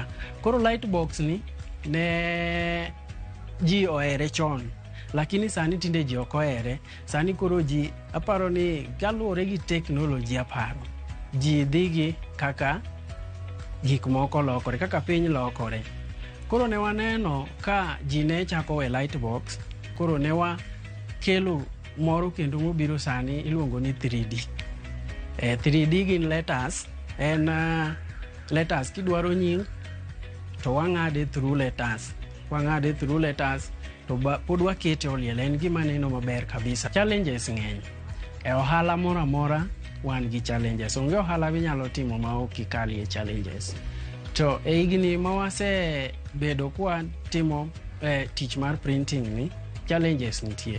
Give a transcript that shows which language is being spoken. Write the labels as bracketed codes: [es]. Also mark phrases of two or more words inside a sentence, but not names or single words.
[luo] Koro [en] light box [luo] ni ne ji ohere chon. Lakini sani tinde ji ok ohere. Sani koro ji aparo ni kaluwore gi teknoloji aparo. Ji dhigi kaka gik moko lokore, kaka piny lokore. Koro ne waneno ka ji ne chako we [en] light box. [luo] Koro ne wakelo moro kendo mobiro sani iluongo ni 3D. 3D gin letters. En letters kidwaro nying to wang'ade [en] through letters. [luo] Wang'ade [en] through letters. [luo] To pod wakete oliel. En gima neno maber kabisa. Challenges ng'eny. E ohala mora mora wan gi challenges. Onge ohala minyalo timo ma ok ikali e challenges. To e higni ma wase bedo kwa timo tich mar printing ni, challenges nitie.